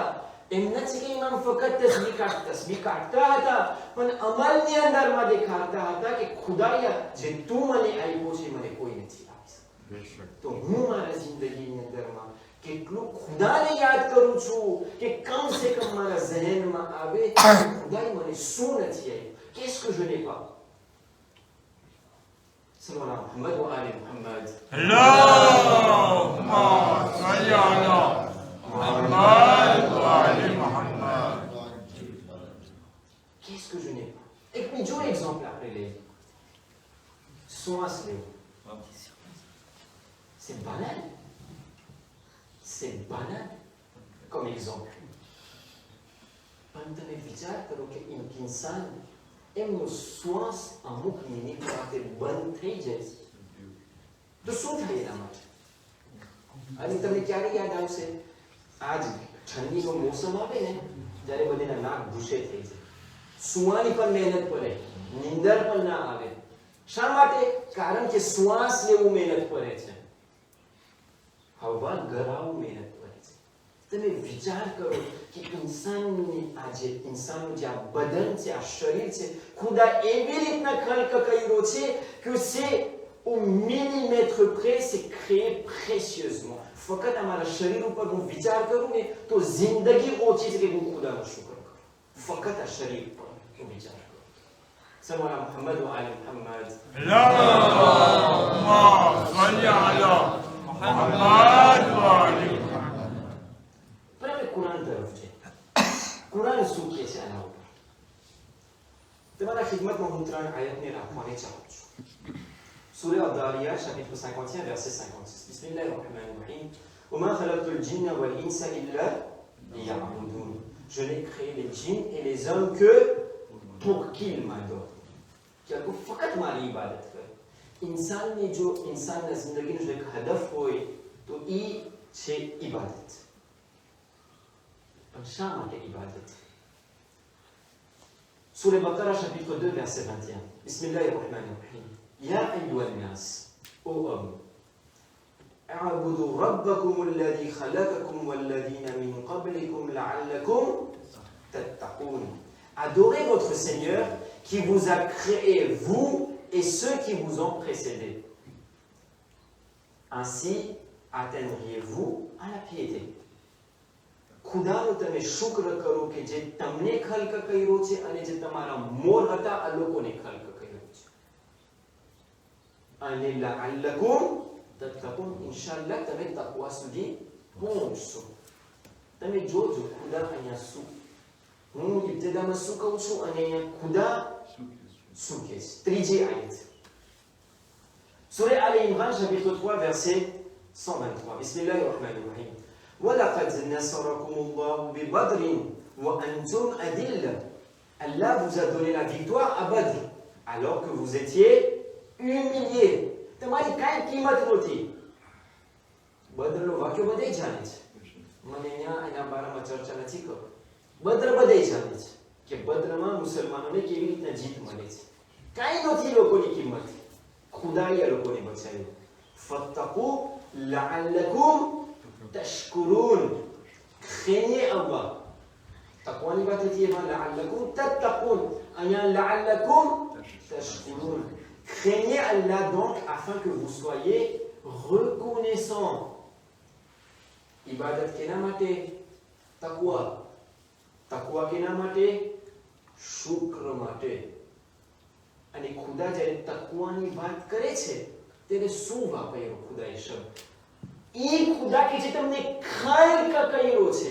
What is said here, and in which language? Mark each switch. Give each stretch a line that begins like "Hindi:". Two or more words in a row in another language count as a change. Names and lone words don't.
Gujarati: એમ નથી કે ઇમામ ફક્ત તસ્બીહ કાઢતા હતા પણ અમલની અંદરમાં દેખાડતા હતા કે ખુદાયા જે તું મને આપ્યો છે મને કોઈ નથી આપી શકતું. તો હું મારા જિંદગીની અંદરમાં કેટલું ખુદાને યાદ કરું છું કે કમ સે કમ મારા ઝહેનમાં આવે ખુદાએ મને શું નથી આપ્યું,
French: qu'est-ce que je n'ai pas.
Arabic: صلى الله محمد وآل محمد. اللهم صل على محمد وآل محمد.
French: Qu'est-ce que je n'ai pas.
Gujarati: એક બીજો એક્ઝામ્પલ આપણે લઈએ. શ્વાસ લેવો.
French: C'est banal. C'est banal comme exemple.
Gujarati: પણ તમે વિચાર કરો કે એક ઇન્સાન એમનો શ્વાસ અમુક મિનિટ માટે બંધ થઈ જાય તો શું થાય એના માટે? અને તમને ક્યારે યાદ આવશે? આજ ઠંડીનો મોસમ આવે ને જ્યારે બધાના નાક ભૂસે થઈ જાય, સુવાની પણ મહેનત પડે, નીંદર પણ ના આવે. શા માટે? કારણ કે શ્વાસ લેવું મહેનત પડે છે, હવા ગરાવું મહેનત પડે છે. તમે વિચાર કરો કે ઇન્સાનનું જે આ બદન છે, આ શરીર છે, ખુદા એવી રીતના ખલક કર્યો છે કે
French: c'est au millimètre près, c'est créé précieusement.
Gujarati: ફક્ત અમારા શરીર ઉપર હું વિચાર કરું ને તો જિંદગી ઓછી છે કે હું ખુદાનો શુક્ર કરું. ફક્ત આ શરીર પર હું વિચાર કરું.
Arabic: صلى الله محمد وآل محمد. اللهم صل على محمد وآل محمد.
Gujarati: પણ હવે કુરાન તરફ છે. કુરાન શું કહે છે આના ઉપર? તમારા ખિદમતમાં હું 3 આયતને રાખવાની ચાહું છું.
Arabic: سورة الذاريات
French: chapitre 51 verset 56.
Arabic: بسم الله الرحمن الرحيم. وما خلقت الجن والإنس إلا ليعبدون.
French: Je n'ai créé les djinns et les hommes que pour qu'ils m'adorent.
Gujarati: ક્યા કો ફકત મારી ઇબાદત કરે. ઇંસાન ને જો ઇંસાન ને જિંદગી માં જો એક હદફ હોએ તો ઈ છે ઇબાદત. પર શા માટે ઇબાદત?
Arabic: سورة بقرة
French: chapitre 2 verset 21.
Arabic: بسم الله الرحمن الرحيم. يا أيها الناس
French: ô hommes
Arabic: اعبدوا ربكم الذي خلقكم والذين من قبلكم لعلكم تتقون.
French: Adorez votre Seigneur qui vous a créé, vous et ceux qui vous ont précédés. Ainsi atteindriez-vous à la piété.
Gujarati: ખુદાનો તમે શુક્ર કરો કે જે તમને ખલક કર્યો છે અને જે તમારા મોર હતા આ લોકોને ખલક કર્યો છે.
Arabic: અને لعلكم تتقون.
Gujarati: ઇન્શાઅલ્લાહ તમે તકવા સુધી પહોંચશો. તમે જોજો ખુદા અહીંયા શું, હું ઇબ્તિદામાં શું કહું છું અને અહીંયા ખુદા શું કહે છે. ત્રીજી આયત સૂરે આલ ઇમરાન
French: chapitre 3 verset 123.
Arabic: Bismillahirrahmanirrahim. وَلَقَدْ نَصَرَكُمُ اللَّهُ بِبَدْرٍ وَأَنْتُمْ أَذِلَّةٌ.
French: Allah vous a donné la victoire à Badr, alors que vous étiez humiliés.
Gujarati: તમારી કાંઈ કિંમત નહોતી. બદ્રનો વાક્યો બધાય જાણે છે. મને એના બારામાં ચર્ચા નથી કરો. બદ્ર બધાય જાણે છે કે બદ્રમાં મુસલમાનોને કેવી રીતના જીત મળે છે. કાંઈ નથી લોકોની કિંમત. ખુદાએ આ લોકોને બચાવ્યું.
Arabic: فاتقوا لعلكم تشكرون.
French: craignez Allah.
Gujarati: તકવાની વાત હતી એમાં
Arabic: لعلكم تتقون. અહીંયા لعلكم تشكرون.
French: Craignez Allah donc afin que vous soyez reconnaissants.
Gujarati: Ibadat કેના માટે? તકવા. તકવા કેના માટે? શુક્ર માટે. અને ખુદા જ્યારે તકવાની વાત કરે છે ત્યારે શું વાપર્યો ખુદાએ શબ્દ? એ ખુદા કે જે તમને ખલ્ક કર્યો છે.